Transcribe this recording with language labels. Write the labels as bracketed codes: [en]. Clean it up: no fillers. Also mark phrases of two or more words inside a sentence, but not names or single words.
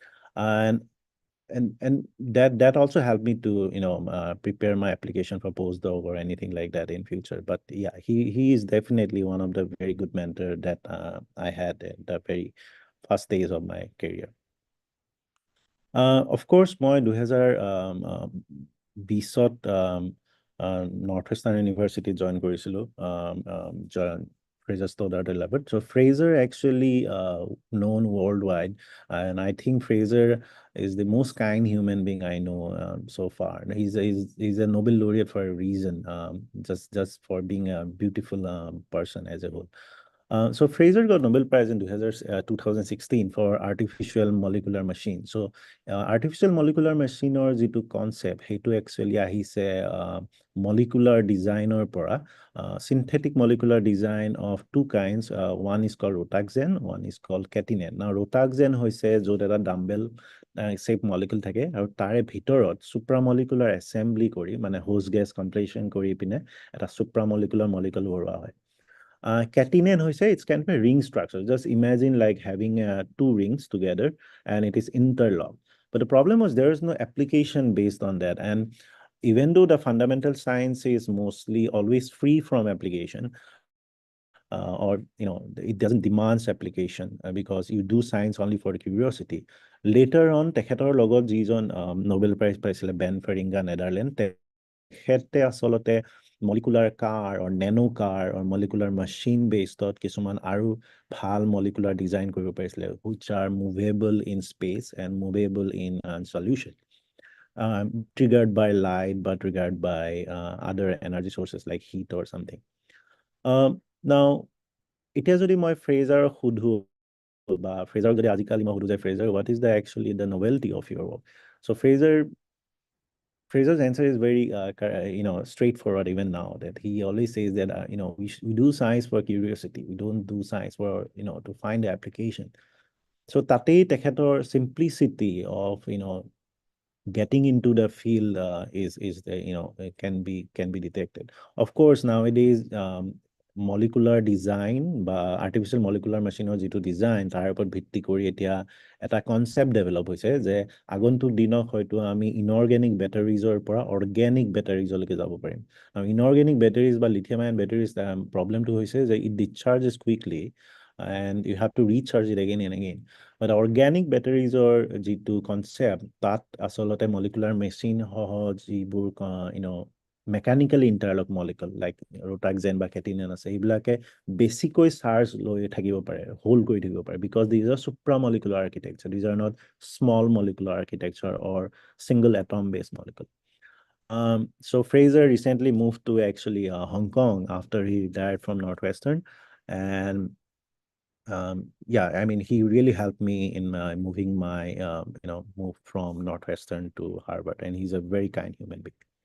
[en] And that also helped me to prepare my application for postdoc or anything like that in future. But yeah, he is definitely one of the very good mentor that I had at the very first days of my career. Of course, [as] মই 2020-ত নৰ্থ ইষ্টাৰ্ণ ইউনিভাৰ্চিটিত জইন কৰিছিলোঁ Fraser Stoddart Lab. [en] So Fraser actually known worldwide, and I think Fraser is the most kind human being I know so far. He's a Nobel laureate for a reason, just for being a beautiful person as a whole. So Fraser got Nobel Prize in 2016 for artificial molecular machine. So artificial molecular machine or যিটো concept, [as] সেইটো actually আহিছে [en] molecular designer পৰা, synthetic molecular design of two kinds. One is called rotaxane, one is called catenane. [as] Now rotaxane হৈছে য'ত এটা [en] dumbbell shape molecule [as] থাকে আৰু তাৰে ভিতৰত [en] supramolecular assembly [as] কৰি, মানে [en] host gas completion [as] কৰি পিনে এটা [en] supramolecular molecule [as] ভৰোৱা হয়। [en] Catenane hoise, it's kind of a ring structure. Just imagine like having two rings together and it is interlocked. But the problem was there is no application based on that. And even though the fundamental science is mostly always free from application, or it doesn't demand application because you do science only for curiosity. Later on, [as] তেখেতৰ লগত যিজন Nobel Prize পাইছিলে বেন ফেৰিংগা নেদাৰলেণ্ড, তেখেতে আচলতে [en] molecular car or nano car or molecular machine based on [as] কিছুমান আৰু ভাল [en] molecular design [as] কৰিব পাৰিছিলে, [en] which are movable in space and movable in solution, triggered by light but triggered by other energy sources like heat or something. [as] Now এতিয়া যদি মই ফ্ৰেজাৰ সুধো বা ফ্ৰেজাৰ যদি আজিকালি মই সুধো যে ফ্ৰেজাৰ [en] what is the actually the novelty of your work? So Fraser's answer is very, straightforward even now, that he always says that, we do science for curiosity. We don't do science for, to find the application. So [as] তাতেই তেখেতৰ [en] simplicity of, getting into the field is the, it can be detected. [as] Of course, nowadays [en] molecular design [as] বা [en] artificial molecular machine [as] যিটো ডিজাইন তাৰ ওপৰত ভিত্তি কৰি এতিয়া এটা [en] concept develop [as] হৈছে যে আগন্তুক দিনত হয়তো আমি [en] inorganic batteriesৰ [as] পৰা [en] organic batteriesলৈকে [as] যাব পাৰিম। [en] আৰু inorganic batteries বা lithium ion batteries problemটো [as] হৈছে যে [en] it discharges quickly and you have to recharge it again and again. [as] But [en] organic batteries [as] or যিটো concept তাত আসলতে [en] molecular machine [as] যিবোৰ [en] mechanically interlock molecule like rotaxane [as] বা catenin আছে এইবিলাকে বেছিকৈ চাৰ্জ লৈ থাকিব পাৰে, হোল্ড কৰি থাকিব পাৰে, [en] because these are supramolecular architecture. These are not small molecular architecture or single atom based molecule. So Fraser recently moved to actually Hong Kong after he retired from Northwestern, and yeah, I mean, he really helped me in moving my, move from Northwestern to Harvard, and he's a very kind human being.